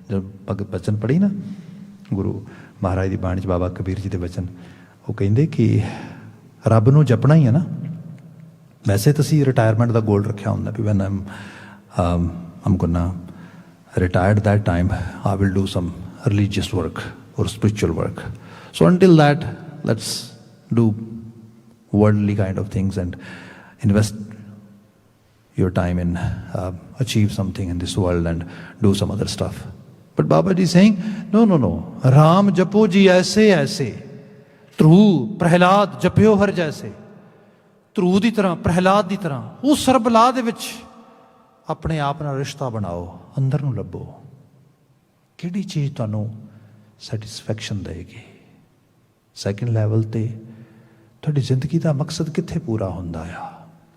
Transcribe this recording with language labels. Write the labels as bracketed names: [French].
[Punjabi] ਜਦ ਬਚਨ ਪੜ੍ਹੀ ਨਾ ਗੁਰੂ ਮਹਾਰਾਜ ਦੀ ਬਾਣੀ 'ਚ, ਬਾਬਾ ਕਬੀਰ ਜੀ ਦੇ ਬਚਨ, ਉਹ ਕਹਿੰਦੇ ਕਿ ਰੱਬ ਨੂੰ ਜਪਣਾ ਹੀ ਹੈ ਨਾ। ਵੈਸੇ ਤਾਂ ਅਸੀਂ ਰਿਟਾਇਰਮੈਂਟ ਦਾ ਗੋਲ ਰੱਖਿਆ ਹੁੰਦਾ ਵੀ when I'm ਗੋਨਾ [English] retired that time I will do some religious work or spiritual work. So until that, let's do worldly kind of things and invest your time in achieve something in this world and do some other stuff. But Baba ji is saying no Ram japo ji aise [Punjabi] Dhru Prahlad ਜਪਿਓ ਹਰ ਜੈਸੇ। ਧਰੂ ਦੀ ਤਰ੍ਹਾਂ, ਪ੍ਰਹਿਲਾਦ ਦੀ ਤਰ੍ਹਾਂ ਉਸ ਸਰਬਲਾਹ ਦੇ ਵਿੱਚ ਆਪਣੇ ਆਪ ਨਾਲ ਰਿਸ਼ਤਾ ਬਣਾਓ, ਅੰਦਰ ਨੂੰ ਲੱਭੋ ਕਿਹੜੀ ਚੀਜ਼ ਤੁਹਾਨੂੰ ਸੈਟਿਸਫੈਕਸ਼ਨ ਦੇਵੇਗੀ। ਸੈਕਿੰਡ ਲੈਵਲ 'ਤੇ ਤੁਹਾਡੀ ਜ਼ਿੰਦਗੀ ਦਾ ਮਕਸਦ ਕਿੱਥੇ ਪੂਰਾ ਹੁੰਦਾ ਆ।